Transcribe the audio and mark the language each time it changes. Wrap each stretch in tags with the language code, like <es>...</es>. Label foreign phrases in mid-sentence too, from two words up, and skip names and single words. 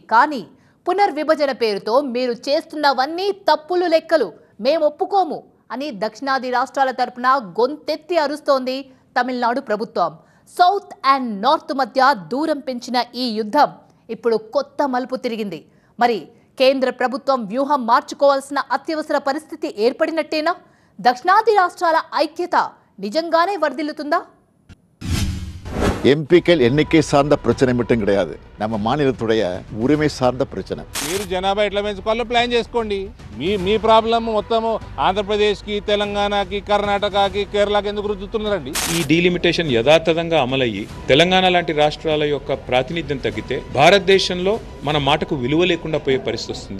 <te>కానీ పునర్విభజన పేరుతో మీరు చేస్తున్నవన్నీ తప్పులు లెక్కలు, మేము ఒప్పుకోము అని దక్షిణాది రాష్ట్రాల తరపున గొంతెత్తి అరుస్తోంది తమిళనాడు ప్రభుత్వం.</te> <en>South and North</en> <te>మధ్య దూరం పెంచిన ఈ యుద్ధం ఇప్పుడు కొత్త మలుపు తిరిగింది. మరి కేంద్ర ప్రభుత్వం వ్యూహం మార్చుకోవాల్సిన అత్యవసర పరిస్థితి ఏర్పడినట్టేనా? దక్షిణాది రాష్ట్రాల ఐక్యత నిజంగానే వర్ధిల్లుతుందా?</te> <ta>எம்பிக்கள் எண்ணிக்கை சார்ந்த பிரச்சனை மட்டும் கிடையாது, நம்ம மாநிலத்துடைய உரிமை சார்ந்த பிரச்சனை.</ta> <te>మీరు జనాభా ఎట్లా పెంచుకోవాలో ప్లాన్ చేసుకోండి. మీ ప్రాబ్లం మొత్తము ఆంధ్రప్రదేశ్కి, తెలంగాణకి, కర్ణాటకకి, కేరళకి ఎందుకు రుద్దుతున్నారండి? ఈ డీలిమిటేషన్ యథాతథంగా అమలయ్యి తెలంగాణ లాంటి రాష్ట్రాల యొక్క ప్రాతినిధ్యం తగ్గితే భారతదేశంలో మన మాటకు విలువ లేకుండా పోయే పరిస్థితి వస్తుంది.</te>